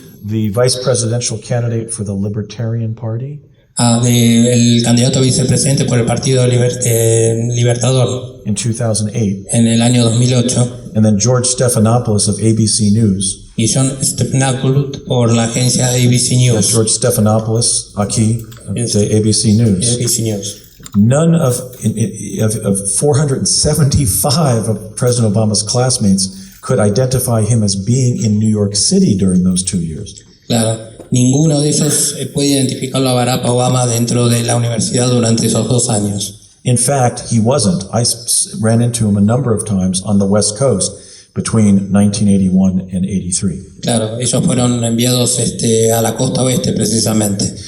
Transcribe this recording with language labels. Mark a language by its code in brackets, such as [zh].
[en] the vice presidential candidate for the Libertarian Party, [es] el candidato a vicepresidente por el Partido Libertador [en] in 2008, [es] en el año 2008, [en] and then George Stephanopoulos of ABC News. [es] y John Stephanopoulos por la agencia ABC News. George Stephanopoulos, aquí, [en] Yes. [es] de ABC News. ABC News. [en] None of 475 of President Obama's classmates could identify him as being in New York City during those 2 years. [es] Claro, ninguno de ellos puede identificarlo a Barack Obama dentro de la universidad durante esos 2 años. [en] In fact, he wasn't. I ran into him a number of times on the West Coast between 1981 and 83. [es] Claro, ellos fueron enviados a la costa oeste precisamente.